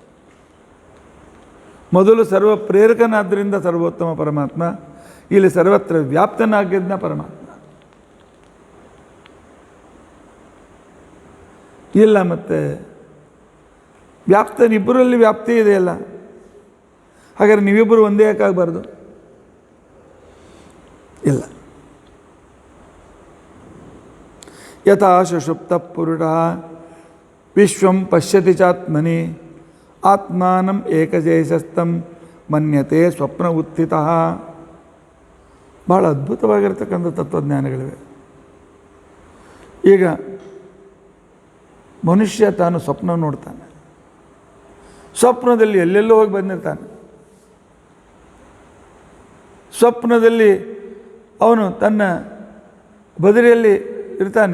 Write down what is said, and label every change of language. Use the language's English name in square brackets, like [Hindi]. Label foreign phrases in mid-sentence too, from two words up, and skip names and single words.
[Kannada] ಮೊದಲು ಸರ್ವ ಪ್ರೇರಕನಾದ್ದರಿಂದ ಸರ್ವೋತ್ತಮ ಪರಮಾತ್ಮ, ಇಲ್ಲಿ ಸರ್ವತ್ರ ವ್ಯಾಪ್ತನಾಗಿದ್ದ ಪರಮಾತ್ಮ. ಇಲ್ಲ ಮತ್ತು ವ್ಯಾಪ್ತನಿಬ್ಬರಲ್ಲಿ ವ್ಯಾಪ್ತಿ ಇದೆಯಲ್ಲ, ಹಾಗಾದರೆ ನೀವಿಬ್ಬರು ಒಂದೇ ಯಾಕಾಗಬಾರ್ದು? ಇಲ್ಲ. [Sanskrit] ಯಥಾ ಸುಷುಪ್ತ ಪುರುಷ ವಿಶ್ವಂ ಪಶ್ಯತಿ ಚಾತ್ಮನಿ ಆತ್ಮಾನಂ ಏಕಜೇಷಸ್ಥಂ ಮನ್ಯತೆ ಸ್ವಪ್ನ ಉತ್ಥಿತ. [Kannada] ಭಾಳ ಅದ್ಭುತವಾಗಿರ್ತಕ್ಕಂಥ ತತ್ವಜ್ಞಾನಗಳಿವೆ. ಈಗ ಮನುಷ್ಯ ತಾನು ಸ್ವಪ್ನ ನೋಡ್ತಾನೆ. ಸ್ವಪ್ನದಲ್ಲಿ ಎಲ್ಲೆಲ್ಲೋ ಹೋಗಿ ಬಂದಿರ್ತಾನೆ. ಸ್ವಪ್ನದಲ್ಲಿ ಅವನು ತನ್ನ ಬದರಿಯಲ್ಲಿ ಇರ್ತಾನೆ.